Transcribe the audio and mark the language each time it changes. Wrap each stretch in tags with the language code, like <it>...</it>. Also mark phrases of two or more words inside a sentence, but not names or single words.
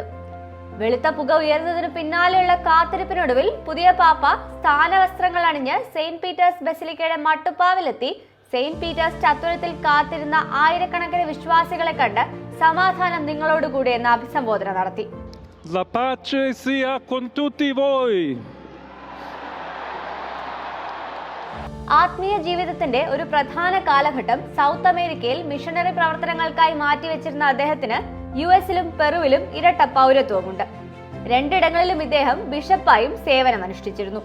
<ml>വെളുത്ത പുക ഉയർന്നതിനു പിന്നാലെയുള്ള കാത്തിരിപ്പിനൊടുവിൽ പുതിയ പാപ്പ സ്ഥാനവസ്ത്രങ്ങൾ അണിഞ്ഞ് സെയിന്റ് പീറ്റേഴ്സ് ബസിലിക്കയുടെ മട്ടുപ്പാവിലെത്തി സെയിന്റ് പീറ്റേഴ്സ് ചത്വരത്തിൽ കാത്തിരുന്ന ആയിരക്കണക്കിന് വിശ്വാസികളെ കണ്ട് സമാധാനം നിങ്ങളോടുകൂടി എന്ന അഭിസംബോധന നടത്തി.</ml> <it>La pace sia con tutti voi.</it> <ml>ആത്മീയ ജീവിതത്തിന്റെ ഒരു പ്രധാന കാലഘട്ടം സൗത്ത് അമേരിക്കയിൽ മിഷണറി പ്രവർത്തനങ്ങൾക്കായി മാറ്റിവെച്ചിരുന്ന അദ്ദേഹത്തിന് യുഎസിലും പെറുവിലും ഇരട്ട പൗരത്വമുണ്ട്. 2 ഇടങ്ങളിലും ഇദ്ദേഹം ബിഷപ്പായും സേവനമനുഷ്ഠിച്ചിരുന്നു.</ml>